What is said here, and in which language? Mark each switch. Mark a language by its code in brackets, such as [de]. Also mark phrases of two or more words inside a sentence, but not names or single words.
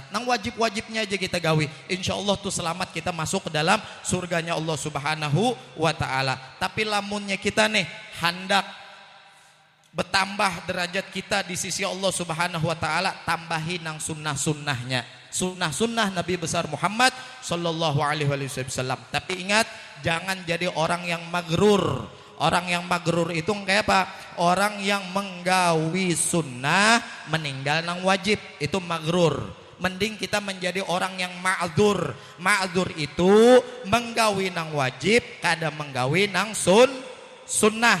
[bjn] Nang wajib-wajibnya aja kita gawi. [ar] إن شاء الله [bjn] tuh selamat, kita masuk ke dalam surganya Allah [ar] سبحانه وتعالى. [bjn] Tapi lamunnya kita nih hendak bertambah derajat kita di sisi Allah [ar] سبحانه وتعالى, [bjn] tambahin nang sunnah-sunnahnya. Sunnah-sunnah Nabi besar Muhammad [ar] صلى الله عليه وسلم. [bjn] Tapi ingat, jangan jadi orang yang magrur. Orang yang magrur itu kayak apa? Orang yang menggawi sunnah meninggal nang wajib, itu magrur. mending kita menjadi orang yang ma'dzur. Ma'dzur itu menggawi nang wajib, kada menggawi nang sunnah.